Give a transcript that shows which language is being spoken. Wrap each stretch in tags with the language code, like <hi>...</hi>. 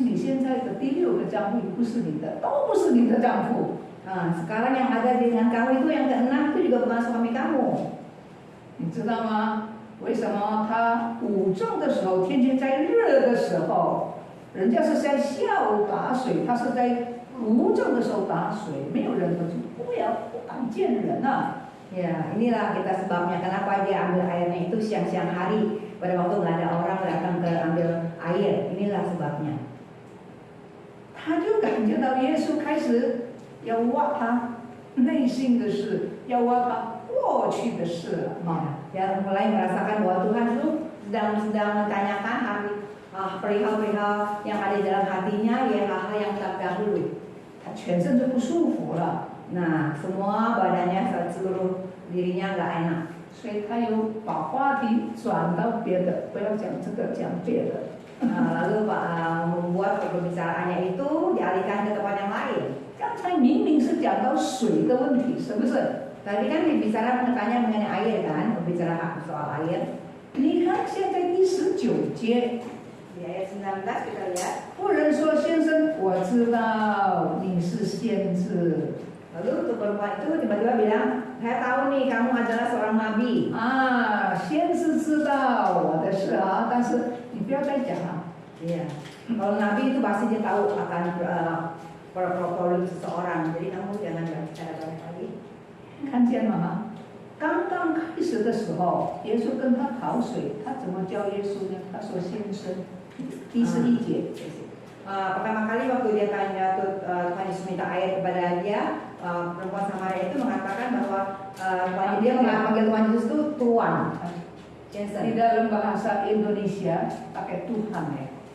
<zh>为你现在的第6个丈夫不是你的，都不是你的丈夫。</zh> <id>Nah, sekarang yang ada dengan kamu itu yang keenam itu juga bukan suami kamu.</id> <zh>你知道吗？为什么他午正的时候，天天在热的时候，人家是在下午打水，他是在午正的时候打水，没有人就不敢见人啊。</zh> <id>Ya, inilah kita sebabnya kenapa dia ambil airnya itu siang-siang hari pada waktu nggak ada orang datang ke ambil air. Inilah sebabnya.</id> <zh>他就感觉到耶稣开始要挖他内心的事，要挖他过去的事了啊。</zh> <id>Dia mulai merasakan bahwa Tuhan itu sedang menanyakan perihal-perihal yang ada di dalam hatinya, ya hal-hal yang terdahulu.</id> <zh>他全身就不舒服了。</zh> <id>Nah, semua badannya seluruh dirinya nggak enak.</id> <zh>所以他又把话题转到别的，不要讲这个，讲别的。</zh> <id>Lalu membuat perbicaraannya itu dialihkan ke tempat yang lain.</id> <zh>刚才明明是讲到水的问题，是不是？</zh> <id>Tadi kan bicara tanya mengenai air kan, berbicara soal air.</id> <zh>你看现在第19节，</zh> <id>Di ayat 19 kita lihat.</id> <zh>妇人说：“先生，我知道你是先知。”</zh> <id>Lalu untuk perempuan itu tiba-tiba bilang, saya tahu nih kamu adalah seorang nabi.</id> <zh>啊，先知知道我的事啊，但是你不要再讲了。</zh> <id>Iya. Kalau nabi itu pasti dia tahu akan problem seseorang. Jadi kamu jangan bicara banyak lagi.</id> <zh>看见了吗？刚刚开始的时候，耶稣跟他讨水，他怎么教耶稣呢？他说：“先生，第11节。”</zh> <id>pertama kali waktu dia tanya Tuhan Yesus minta air kepada dia, perempuan Samaria itu mengatakan bahwa dia memanggil Tuhan Yesus itu Tuhan. Di dalam bahasa Indonesia pakai Tuhan ya.</id>